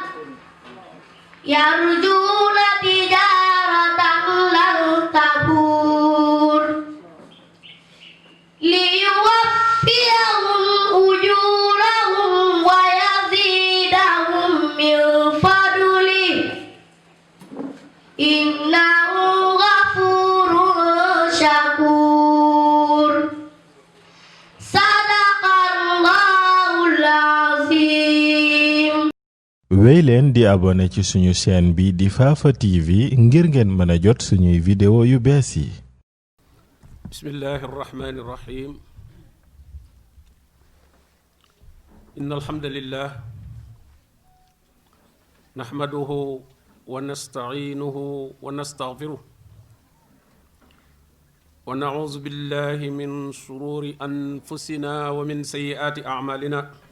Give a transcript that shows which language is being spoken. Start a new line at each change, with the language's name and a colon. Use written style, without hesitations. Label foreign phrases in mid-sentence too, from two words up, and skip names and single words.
Arabic: يرجون تجارة لن تبور ليوفيهم أجورهم ويزيدهم من فضله إنه غفور شكور. صدق الله العظيم.
Wolof: wéy leen di abonné ci suñu chaîne bi di Fafa TV ngir ngeen mën a jot suñuy vidéo yu bees yi.
Arabic: بسم الله الرحمن الرحيم. إن الحمد لله نحمده ونستعينه ونستغفره ونعوذ بالله من شرور أنفسنا ومن سيئات أعمالنا.